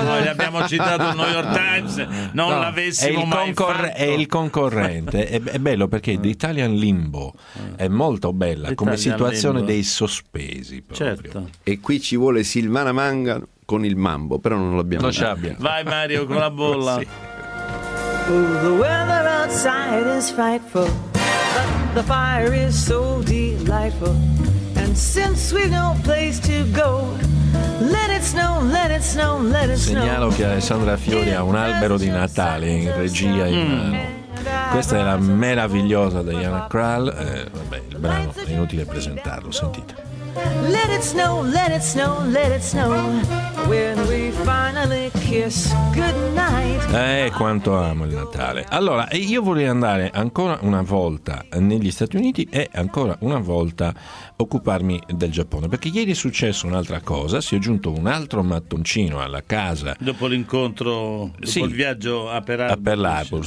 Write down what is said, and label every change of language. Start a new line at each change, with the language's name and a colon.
Italian: noi l'abbiamo citato il New York Times, non l'avessimo mai fatto. È il concorrente, è bello perché l'Italian Limbo è molto bella, l'Italian come situazione limbo, dei sospesi proprio. Certo. E qui ci vuole Silvana Manga con il mambo, però non l'abbiamo. Non ce l'abbiamo. Vai Mario con la bolla. Sì.
English: Oh, the weather outside is frightful. The fire is so delightful, and since we've no place to go, let it snow, let it snow, let it snow.
Italian: Segnalo che Alessandra Fiori ha un albero di Natale in regia in mano. Questa è la meravigliosa Diana Krall. Vabbè, il brano è inutile presentarlo, sentite.
English: Let it snow, let it snow, let it snow. When we finally kiss goodnight.
Italian: Quanto amo il Natale. Allora, io vorrei andare ancora una volta negli Stati Uniti e ancora una volta occuparmi del Giappone, perché ieri è successo un'altra cosa, si è giunto un altro mattoncino alla casa. Dopo l'incontro, dopo il viaggio a Pearl Harbor,